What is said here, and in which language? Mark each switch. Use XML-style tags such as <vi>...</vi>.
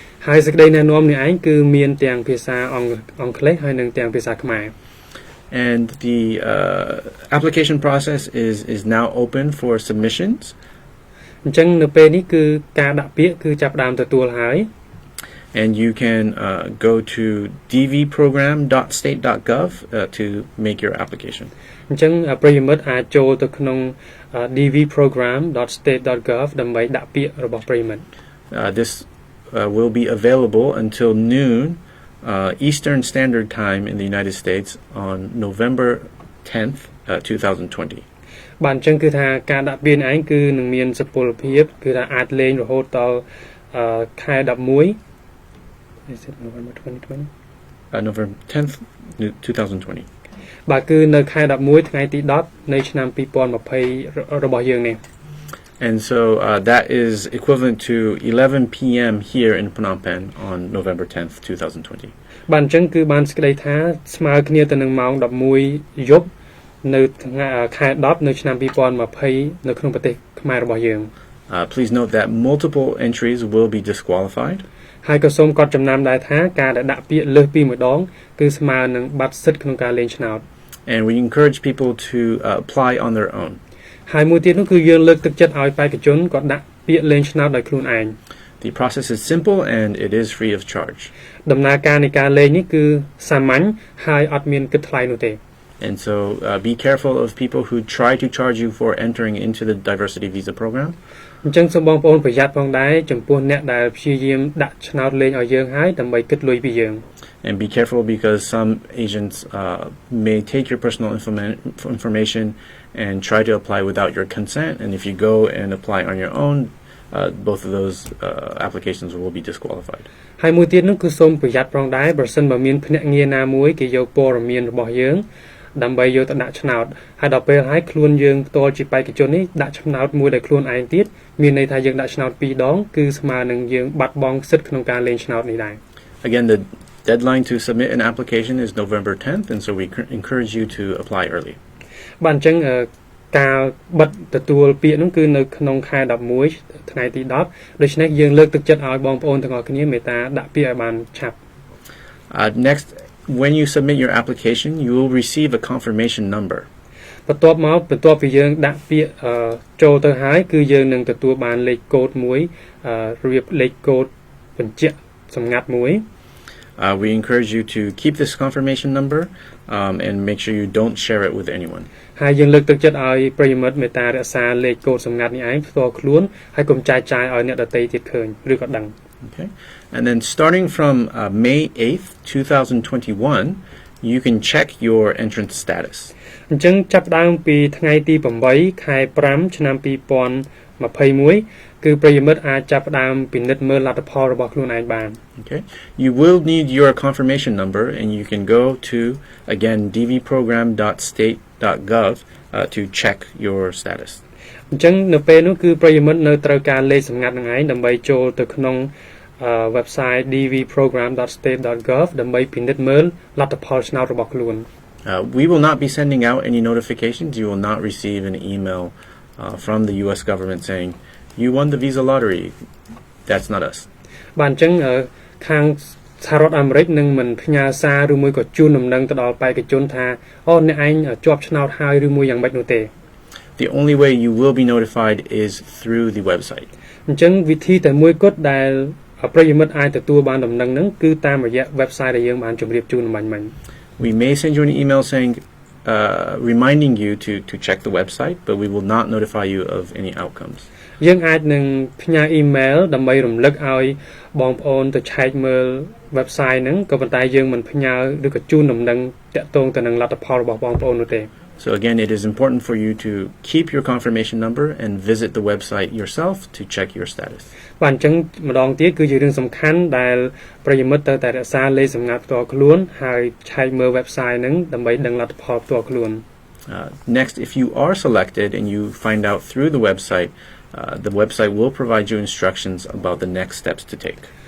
<km>ហើយសេចក្តីណែនាំនេះឯងគឺមានទាំងភាសាអង់គ្លេសហើយនិងទាំងភាសាខ្មែរ</km> <en>And the application process is now open for submissions.</en> <km>អញ្ចឹងនៅពេលនេះគឺការដាក់ពាក្យគឺចាប់ផ្ដើមទទួលហើយ</km> <en>And you can go to dvprogram.state.gov to make your application.</en> <km>អញ្ចឹងប្រិយមិត្តអាចចូលទៅក្នុង dvprogram.state.gov ដើម្បីដាក់ពាក្យរបស់ប្រិយមិត្ត</km> <en>This will be available until noon Eastern Standard Time in the United States on November 10th, 2020.</en> <km>បាទអញ្ចឹងគឺថាការដាក់ពាក្យឯងគឺនឹងមានសុពលភាពគឺថាអាចលេងរហូតដល់ខែ11</km> <en>Is it November 2020? November 10th, 2020.</en> <km>បាទគឺនៅខែ11ថ្ងៃទី10នៃឆ្នាំ2020របស់យើងនេះ</km> <en>And so that is equivalent to 11 p.m. here in Phnom Penh on November 10th, 2020.</en> <km>បាទអញ្ចឹងគឺបានសេចក្តីថាស្មើគ្នាទៅនឹងម៉ោង11យប់នៅថ្ងៃខែ10នៅឆ្នាំ2020នៅក្នុងប្រទេសខ្មែររបស់យើង</km> <en>Please note that multiple entries will be disqualified.</en> <km>ហើយក៏សូមកត់ចំណាំដែរថាការដែលដាក់ពាក្យលើសពីម្ដងគឺស្មើនឹងបាត់សិទ្ធិក្នុងការលេងឆ្នោត</km> <en>And we encourage people to apply on their own.</en> <km>ហើយមួយទៀតនោះគឺយើងលើកទឹកចិត្តឲ្យបេក្ខជនគាត់ដាក់ពាក្យលេងឆ្នោតដោយខ្លួនឯង</km> <en>The process is simple and it is free of charge.</en> <km>ដំណើរការនៃការលេងនេះគឺសាមញ្ញហើយអត់មានគិតថ្លៃនោះទេ</km> <en>And so be careful of people who try to charge you for entering into the diversity visa program.</en> <km>អញ្ចឹងសូមបងប្អូនប្រយ័ត្នផងដែរចំពោះអ្នកដែលព្យាយាមដាក់ឆ្នោតលេងឲ្យយើងហើយដើម្បីគិតលុយពីយើង</km> <en>And be careful because some agents may take your personal information and try to apply without your consent. And if you go and apply on your own, both of those applications will be disqualified.</en> <km>ហើយមួយទៀតនោះគឺសូមប្រយ័ត្នផងដែរបើសិនបើមានភ្នាក់ងារណាមួយគេយកព័ត៌មានរបស់យើងដើម្បីយកទៅដាក់ឆ្នោតហើយដល់ពេលហើយខ្លួនយើងផ្ទាល់ជាបេក្ខជននេះដាក់ឆ្នោតមួយដោយខ្លួនឯងទៀតមានន័យថាយើងដាក់ឆ្នោត2ដងគឺស្មើនឹងយើងបាត់បង់សិទ្ធិក្នុងការលេងឆ្នោតនេះដែរ</km> <en>Again, the deadline to submit an application is November 10th, and so we encourage you to apply early.</en> <km>បាទអញ្ចឹងការបិទទទួលពាក្យនោះគឺនៅក្នុងខែ11ថ្ងៃទី10ដូច្នេះយើងលើកទឹកចិត្តឲ្យបងប្អូនទាំងអស់គ្នាមេត្តាដាក់ពាក្យឲ្យបានឆាប់</km> <en>Next, when you submit your application, you will receive a confirmation number.</en> <km>បន្ទាប់មកបន្ទាប់ពីយើងដាក់ពាក្យចូលទៅហើយគឺយើងនឹងទទួលបានលេខកូដមួយរៀបលេខកូដបញ្ជាក់សម្ងាត់មួយ</km> <en>We encourage you to keep this confirmation number and make sure you don't share it with anyone.</en> <km>ហើយយើងលើកទឹកចិត្តឲ្យប្រិយមិត្តមេត្តារក្សាលេខកូដសម្ងាត់នេះឯងផ្ទាល់ខ្លួនហើយកុំចែកចាយឲ្យអ្នកដទៃទៀតឃើញឬក៏ដឹង</km> <en>Okay. And then starting from May 8th, 2021, you can check your entrance status.</en> <km>អញ្ចឹងចាប់ផ្ដើមពីថ្ងៃទី8ខែ5ឆ្នាំ2021គឺប្រិយមិត្តអាចចាប់ផ្ដើមពិនិត្យមើលលទ្ធផលរបស់ខ្លួនឯងបាន</km> <en>Okay. You will need your confirmation number and you can go to again dvprogram.state.gov to check your status.</en> <km>អញ្ចឹងនៅពេលនោះគឺប្រិយមិត្តនៅត្រូវការលេខសម្ងាត់នឹងឯងដើម្បីចូលទៅក្នុងwebsite dvprogram.state.gov ដើម្បីពិនិត្យមើលលទ្ធផលឆ្នោតរបស់ខ្លួន</km> <en>We will not be sending out any notifications. You will not receive an email from the US government saying you won the visa lottery. That's not us.</en> <km>បាទអញ្ចឹងខាងសហរដ្ឋអាមេរិកនឹងមិនផ្ញើសារឬមួយក៏ជូនដំណឹងទៅដល់បេក្ខជនថាអូអ្នកឯងជាប់ឆ្នោតហើយឬមួយយ៉ាងម៉េចនោះទេ</km> <en>The only way you will be notified is through the website.</en> <km>អញ្ចឹងវិធីតែមួយគត់ដែលប្រិយមិត្តអាចទទួលបានដំណឹងហ្នឹងគឺតាមរយៈ website ដែលយើងបានជម្រាបជូនមិញ</km> <en>We may send you an email saying reminding you to check the website, but we will not notify you of any outcomes.</en> <km>យើងអាចនឹងផ្ញើ email ដើម្បីរំលឹកឲ្យបងប្អូនទៅឆែកមើល website ហ្នឹងក៏ប៉ុន្តែយើងមិនផ្ញើឬក៏ជូនដំណឹងតាក់ទងទៅនឹងលទ្ធផលរបស់បងប្អូននោះទេ</km> <en>So again, it is important for you to keep your confirmation number and visit the website yourself to check your status.</en> <km>បាទអញ្ចឹងម្ដងទៀតគឺជារឿងសំខាន់ដែលប្រិយមិត្តត្រូវតែរក្សាលេខសម្ងាត់ផ្ទាល់ខ្លួនហើយឆែកមើល website ហ្នឹងដើម្បីដឹងលទ្ធផលផ្ទាល់ខ្លួន</km> <en>Next, if you are selected and you find out through the website will provide you instructions about the next steps to take.</en>